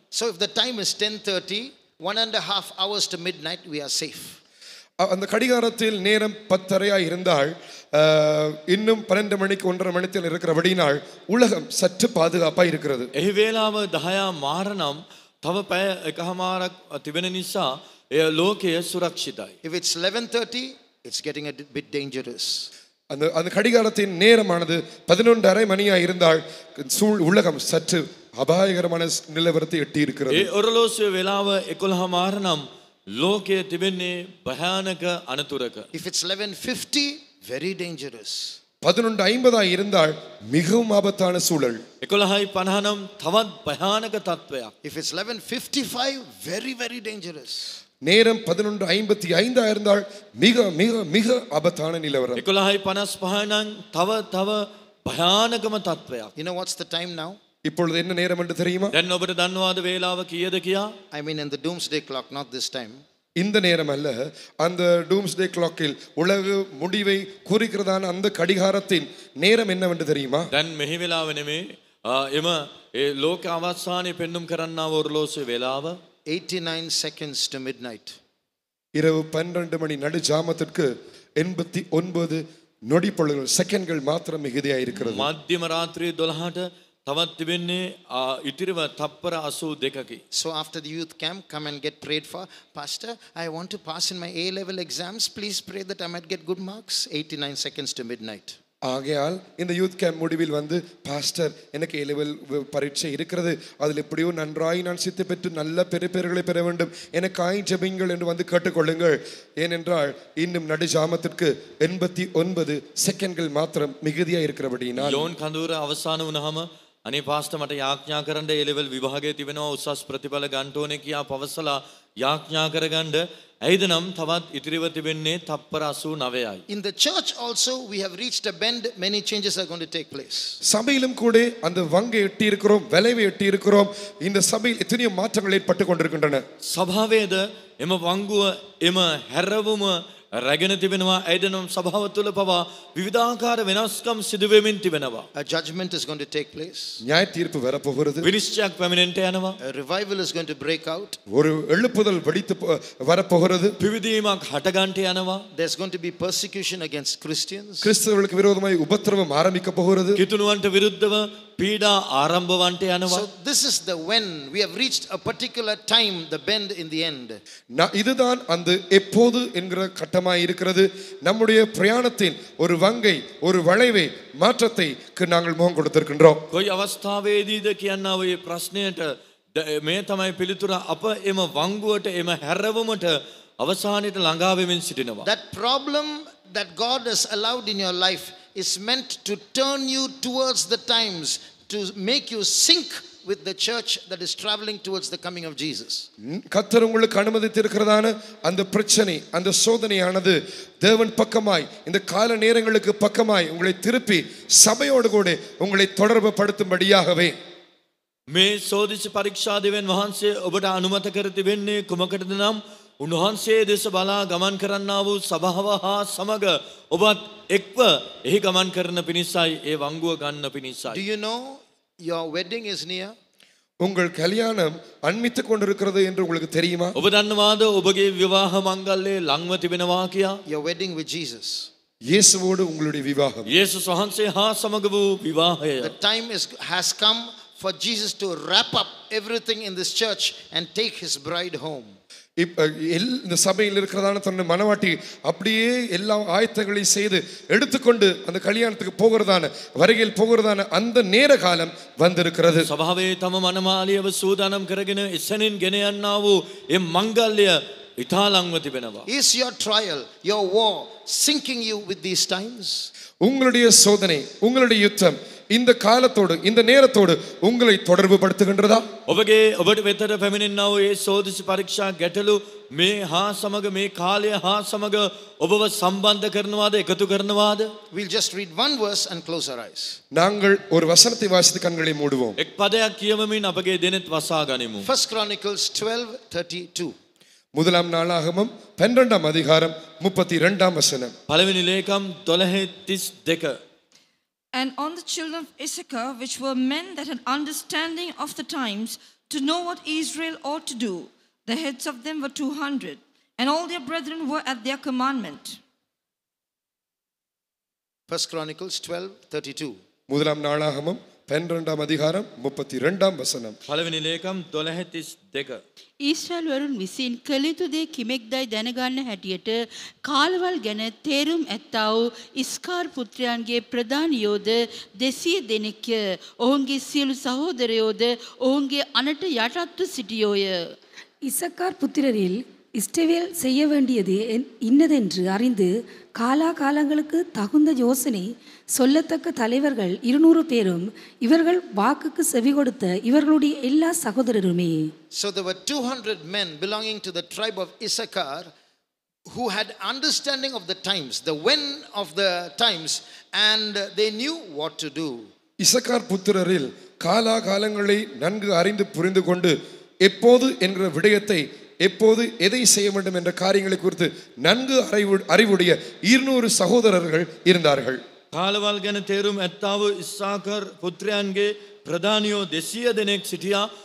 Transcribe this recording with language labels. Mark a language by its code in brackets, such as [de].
[en] So if the time is 10:30, 1.5 hours to midnight, we are safe. [ta] அந்த கடிகாரத்தில் நேரம் 10:30 இருந்தால் இன்னும் 12 மணிக்கு 1.5 மணித்தில் இருக்கிறபடினால் உலகம் சற்று பாதுகாப்பாக இருக்கிறது. [si] එහි වේලාව 10 මාරනම් තව පැය එකමාරක් තිබෙන නිසා එය ලෝකයේ සුරක්ෂිතයි. [en] If it's 11:30, it's getting a bit dangerous. [ta] அந்த கடிகாரத்தின் நேரமானது 11:30 மணியா இருந்தால் உலகம் சற்று அபாயகரமான நிலவரத்தை எட்டி இருக்கிறது. [si] ඒ ඔරලෝසුවේ වේලාව 11 මාරනම් ලෝකයේ තිබෙන්නේ භයානක අනතුරක. [en] If it's 11:50, very dangerous. [ta] 11:50 இருந்தால் மிகவும் ஆபத்தான சூழல். [si] 11:50 නම් තවත් භයානක තත්වයක්. [en] If it's 11:55, very very dangerous. [ta] நேரம் 11:55 இருந்தால் மிக மிக மிக ஆபத்தான நிலவரம். [si] 11:55 නම් තව භයානකම තත්වයක්. [en] You know what's the time now? [ta] இப்பொழுது என்ன நேரம் என்று தெரியுமா? [si] දැන් ඔබට දන්නවාද වේලාව කීයද කියා? [en] I mean in the doomsday clock, not this time. [ta] இந்த நேரம் அல்ல, அந்த டூம்ஸ்டே கிளாக்கில் உலக முடிவை குறிக்கிறதான அந்த கடிகாரத்தின் நேரம் என்னவென்று தெரியுமா? [si] දැන් මෙහි වේලාව නෙමේ එම ඒ ලෝක අවසානයේ පෙන්눔 කරන්නා වූ ඔරලෝසුවේ වේලාව [en] 89 seconds to midnight. [ta] இரவு 12 மணி நடு ஜாமத்திற்கு 89 நொடி பொழுதுகள் செகண்ட்கள் மாத்திரம் மிகுதியா இருக்கிறது. [si] මධ්‍යම රාත්‍රියේ 12ට තවත් තිබෙන්නේ ඉතිරිව තප්පර 82කි. [en] So after the youth camp, come and get prayed for. Pastor, I want to pass in my A-level exams. Please pray that I might get good marks. 89 seconds to midnight. [ta] ஆகையால் இந்த யூத் கேம்ப் முடிவில் வந்து pastor எனக்கு A-level பரீட்சை இருக்கிறது, அதில் எப்படியோ நன்றாய் நான் சித்தி பெற்று நல்ல பெருப்பேறுகளை பெற வேண்டும், எனக்காய் ஜெபிங்கள் என்று வந்து கேட்டுக்கொள்ளுங்கள். ஏனென்றால் இன்னும் நடு ஜாமத்திற்கு 89 செகண்ட்கள் மாத்திரம் மிகுதியா இருக்கிறபடியினால் [si] යෝන් කඳුර අවසාන වුණාම අනේ පාස්ටර් මට යාඥා කරන්න A-level විභාගයේ තිබෙනවා උසස් ප්‍රතිඵල ගන්න ඕනේ කියා පවසලා යාඥා කරගන්න. ඇයිද නම් තවත් ඉතිරිව තිබෙන්නේ තප්පර 89යි. [en] In the church also we have reached a bend. Many changes are going to take place. [ta] சபையிலும் கூட அந்த வங்கை எட்டி இருக்கிறோம், வளைவை எட்டி இருக்கிறோம். இந்த சபையில் எத்தனையோ மாற்றங்கள் ஏற்பட்டு கொண்டிருக்கின்றன. [si] සභාවේද එම වංගුව එම හැරවුම රැගෙන තිබෙනවා. ඇයිද නම් සභාව තුළ පවා විවිධාකාර වෙනස්කම් සිදු වෙමින් තිබෙනවා. [en] A judgment is going to take place. [ta] நியாய தீர்ப்பு வரப்போகிறது. [si] විනිශ්චයක් පැමිණෙන්නට යනවා. [en] A revival is going to break out. [ta] ஒரு எழுப்புதல் வெடித்து வரப்போகிறது. [si] පිවිදීමක් හටගන්නට යනවා. [en] There's going to be persecution against Christians. [ta] கிறிஸ்தவர்களுக்கு விரோதமாய் உபத்திரவம் ஆரம்பிக்க போகிறது. [si] කිතුණුවන්ට විරුද්ධව පීඩා ආරම්භ වන්නට යනවා. [en] So this is the when we have reached a particular time, the bend in the end. [ta] இதுதான் அந்த எப்போது என்கிற கட்டமாய் இருக்கிறது. நம்முடைய பிரயாணத்தின் ஒரு வங்கை, ஒரு வளைவை, மாற்றத்தை நாங்கள் முகம் கொடுத்திருக்கின்றோம். [si] කොයි අවස්ථාවේදීද කියන්න ඔය ප්‍රශ්නයට මේ තමයි පිළිතුර. අප එම වංගුවට එම හැරවුමට අවසානයේ ළඟා වෙමින් සිටිනවා. [en] That problem that God has allowed in your life is meant to turn you towards the times, to make you sync with the church that is traveling towards the coming of Jesus. [ta] கர்த்தர் உங்களுக்கு அனுமதித்திருக்கிறதான அந்த பிரச்சனை, அந்த சோதனையானது தேவன் பக்கமாய், இந்த கால நேரங்களுக்கு பக்கமாய் உங்களை திருப்பி சபையோடு கூட உங்களை தொடர்பு படுத்தும்படியாகவே. [si] මේ සෝදිසි පරීක්ෂා දෙවියන් වහන්සේ ඔබට අනුමත කර තිබෙන්නේ කුමකටද නම් උන්වහන්සේ දෙස බලා ගමන් කරන්නා වූ සභාව හා සමග ඔබත් එක්ව එහි ගමන් කරන පිණිසයි, ඒ වංගුව ගන්න පිණිසයි. [en] Do you know your wedding is near? [ta] உங்கள் கல்யாணம் அண்மித்துக் கொண்டிருக்கிறது என்று உங்களுக்கு தெரியுமா? [si] ඔබ දන්නවාද ඔබගේ විවාහ මංගල්‍යය ළඟව තිබෙනවා කියා? [en] Your wedding with Jesus. [ta] இயேசுவோடு உங்களுடைய விவாகம். [si] යේසුස් වහන්සේ හා සමග වූ විවාහය. [en] The time has come for Jesus to wrap up everything in this church and take his bride home. [ta] இந்த சபையில் இருக்கிறதான தன்னுடைய மனவாட்டி அப்படியே எல்லா ஆயத்தங்களையும் செய்து எடுத்துக்கொண்டு அந்த கல்யாணத்துக்கு போகிறதான, வருகையில் போகிறதான அந்த நேர காலம் வந்திருக்கிறது. [si] සභාවේ තම මනමාලියව සූදානම් කරගෙන එසැනින් ගෙන යන්නා වූ ඒ මංගල්‍ය ඉතා ළඟව තිබෙනවා. [en] Is your trial, your war sinking you with these times? [ta] உங்களுடைய சோதனை, உங்களுடைய யுத்தம் இந்த காலத்தோடு, இந்த நேரத்தோடு உங்களை தொடர்பு படுத்துகின்றதா? [si] ඔබට වෙතට පැමිණෙනා වූ ඒ සෝදිසි පරීක්ෂා ගැටලු මේ හා සමග, මේ කාලය හා සමග ඔබව සම්බන්ධ කරනවාද, එකතු කරනවාද? [en] We'll just read one verse and close our eyes. [ta] நாங்கள் ஒரு வசனத்தை வாசித்து கண்களை மூடுவோம். [si] එක් පදයක් කියවමින් අපගේ දෙනෙත් වසා ගනිමු. [en] 1 Chronicles 12:32. [ta] முதலாம் நாளாகமம் 12ஆம் அதிகாரம் 32ஆம் வசனம். [si] පළවෙනි ලේකම් 12:32. [en] And on the children of Issachar, which were men that had understanding of the times, to know what Israel ought to do, the heads of them were 200, and all their brethren were at their commandment. 1 Chronicles 12:32. [ta] முதலாம் நாளாகமம் 12ஆம் அதிகாரம் 32ஆம் வசனம். [si] පළවෙනි ලේකම් 12:32. ඊශ්‍රායල් වරුන් විසින් කළ යුතු දේ කිමෙක්දයි දැනගන්න හැටියට කාලවල් ගැන තේරුම් ඇත්තා වූ ඉස්කාර් පුත්‍රයන්ගේ ප්‍රධානියෝද 200 දෙනෙක්ය. ඔවුන්ගේ සියලු සහෝදරයෝද ඔවුන්ගේ අනට යටත්ව සිටියෝය. [ta] இசக்கார் புத்திரரில் இஸ்ரவேல் செய்ய வேண்டியது இன்னதென்று அறிந்து காலாகாலங்களுக்கு தகுந்த யோசனை சொல்லத்தக்க தலைவர்கள் 200 பேரும் இவர்கள் வாக்குக்கு செவி கொடுத்த இவர்களுடைய எல்லா சகோதரருமே. [en] So there were 200 men belonging to the tribe of Issachar who had understanding of the times, the when of the times, and they knew what to do. [ta] Issachar புத்திரரில் காலாகாலங்களை நன்கு அறிந்து புரிந்து கொண்டு எப்போது என்கிற விடயத்தை, எப்போது எதை செய்ய வேண்டும் என்ற காரியங்களை குறித்து நன்கு அறிவுடைய 200 சகோதரர்கள் இருந்தார்கள். [si] කාලවල් ගැන තේරුම් ඇත්තා වූ ඉස්සාකර් පුත්‍රයන්ගේ ප්‍රධානියෝ 200 දෙනෙක් සිටියා.